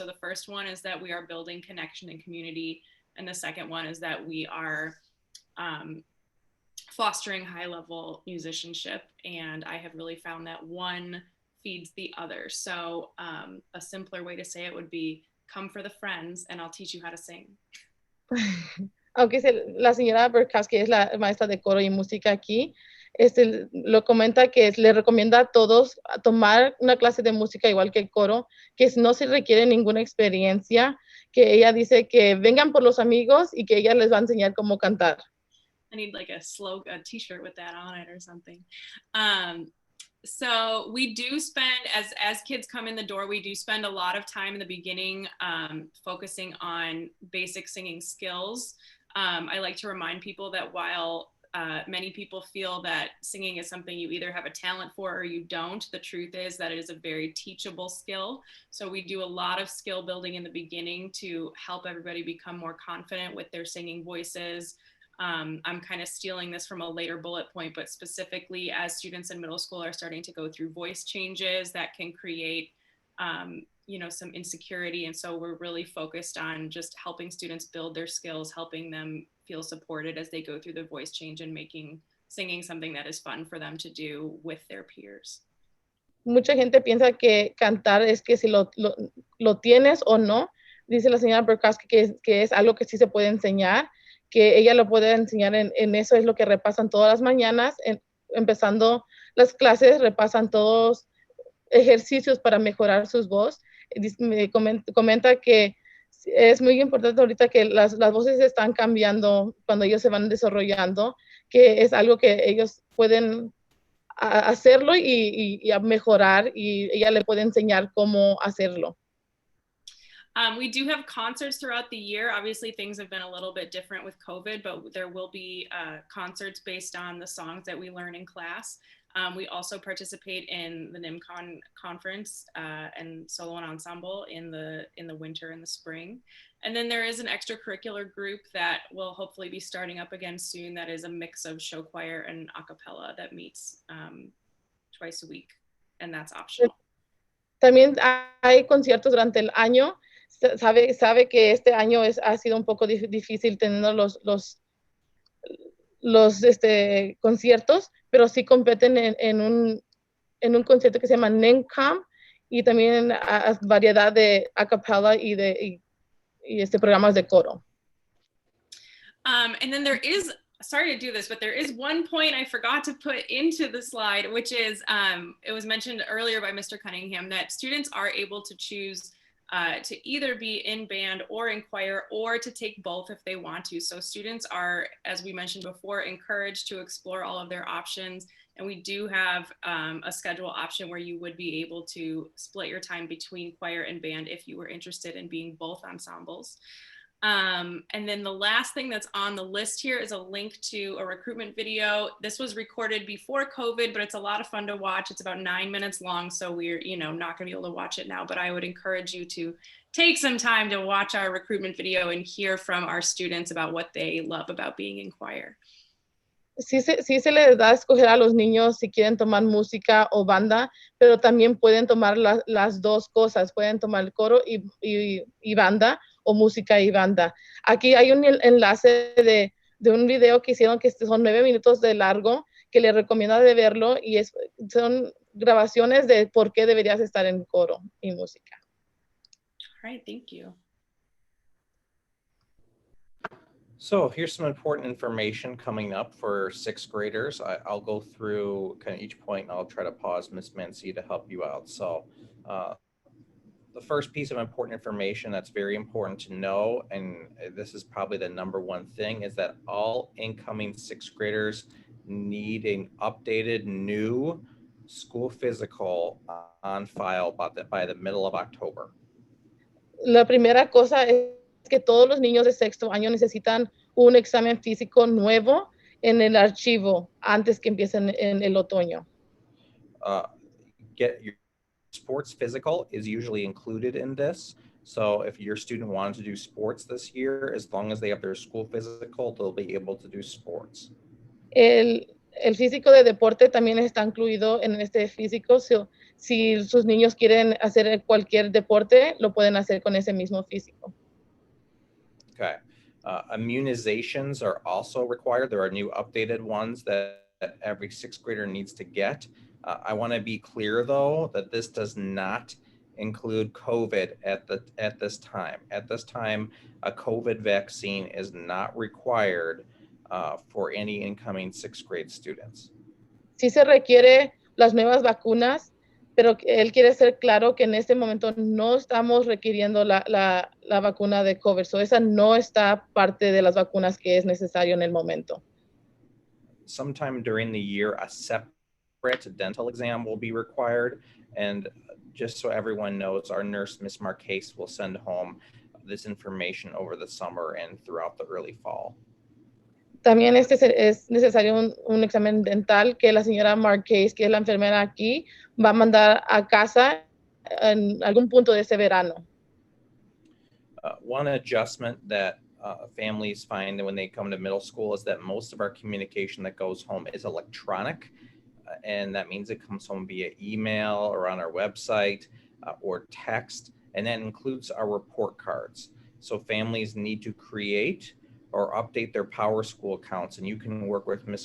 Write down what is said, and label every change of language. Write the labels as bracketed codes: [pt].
[en] So the first one is that we are building connection and community. And the second one is that we are fostering high-level musicianship. And I have really found that one feeds the other. So a simpler way to say it would be, come for the friends and I'll teach you how to sing. [es] Aunque la señora Borkowski es la maestra de coro y música aquí, lo comenta que le recomienda a todos a tomar una clase de música igual que el coro, que no se requiere ninguna experiencia, que ella dice que vengan por los amigos y que ella les va a enseñar cómo cantar. [en] I need like a t-shirt with that on it or something. So we do spend, as kids come in the door, we do spend a lot of time in the beginning focusing on basic singing skills. I like to remind people that while many people feel that singing is something you either have a talent for or you don't, the truth is that it is a very teachable skill. So we do a lot of skill building in the beginning to help everybody become more confident with their singing voices. I'm kind of stealing this from a later bullet point, but specifically as students in middle school are starting to go through voice changes that can create some insecurity. And so we're really focused on just helping students build their skills, helping them feel supported as they go through the voice change and making singing something that is fun for them to do with their peers. [es] Mucha gente piensa que cantar es que si lo tienes o no, dice la señora Berkowski que es algo que sí se puede enseñar, que ella lo puede enseñar en eso, es lo que repasan todas las mañanas, empezando las clases, repasan todos ejercicios para mejorar sus voz. Me comenta que es muy importante ahorita que las voces están cambiando cuando ellos se van desarrollando, que es algo que ellos pueden hacerlo y a mejorar, y ella le puede enseñar cómo hacerlo. [en] We do have concerts throughout the year. Obviously, things have been a little bit different with COVID, but there will be concerts based on the songs that we learn in class. We also participate in the NIMCON conference and solo and ensemble in the winter and the spring. And then there is an extracurricular group that will hopefully be starting up again soon. That is a mix of show choir and a cappella that meets twice a week, and that's optional. [es] También hay conciertos durante el año. Sabe que este año ha sido un poco difícil teniendo los conciertos, pero sí competen en un concierto que se llama NIMCON, y también variedad de a cappella y programas de coro. [en] And then there is, sorry to do this, but there is one point I forgot to put into the slide, which is, it was mentioned earlier by Mr. Cunningham that students are able to choose to either be in band or in choir, or to take both if they want to. So students are, as we mentioned before, encouraged to explore all of their options. And we do have a schedule option where you would be able to split your time between choir and band if you were interested in being both ensembles. And then the last thing that's on the list here is a link to a recruitment video. This was recorded before COVID, but it's a lot of fun to watch. It's about 9 minutes long, so we're not going to be able to watch it now, but I would encourage you to take some time to watch our recruitment video and hear from our students about what they love about being in choir. [es] Sí se les da a escoger a los niños si quieren tomar música o banda, pero también pueden tomar las dos cosas, pueden tomar el coro y banda, o música y banda. Aquí hay un enlace de un video que hicieron que son 9 minutos de largo, que les recomiendo de verlo, y son grabaciones de por qué deberías estar en coro y música. [en] All right, thank you. So here's some important information coming up for sixth graders. I'll go through kind of each point, and I'll try to pause Ms. Mancy to help you out. So the first piece of important information that's very important to know, and this is probably the number one thing, is that all incoming sixth graders need an updated new school physical on file by the middle of October. [es] La primera cosa es que todos los niños de sexto año necesitan un examen físico nuevo en el archivo antes que empiecen en el otoño. [en] Get your sports physical is usually included in this. So if your student wants to do sports this year, as long as they have their school physical, they'll be able to do sports. [es] El físico de deporte también está incluido en este físico. Si sus niños quieren hacer cualquier deporte, lo pueden hacer con ese mismo físico. [en] Okay. Immunizations are also required. There are new updated ones that every sixth grader needs to get. I want to be clear, though, that this does not include COVID at this time. At this time, a COVID vaccine is not required for any incoming sixth grade students. [es] Sí se requiere las nuevas vacunas, pero él quiere ser claro que en este momento no estamos requiriendo la vacuna de COVID. So esa no está parte de las vacunas que es necesario en el momento. [en] Sometime during the year, a separate dental exam will be required. And just so everyone knows, our nurse, Ms. Marquez, will send home this information over the summer and throughout the early fall. [es] También es necesario un examen dental que la señora Marquez, que es la enfermera aquí, va a mandar a casa en algún punto de ese verano. [en] One adjustment that families find when they come to middle school is that most of our communication that goes home is electronic. And that means it comes home via email or on our website or text. And that includes our report cards. So families need to create or update their PowerSchool accounts, and you can work with Ms.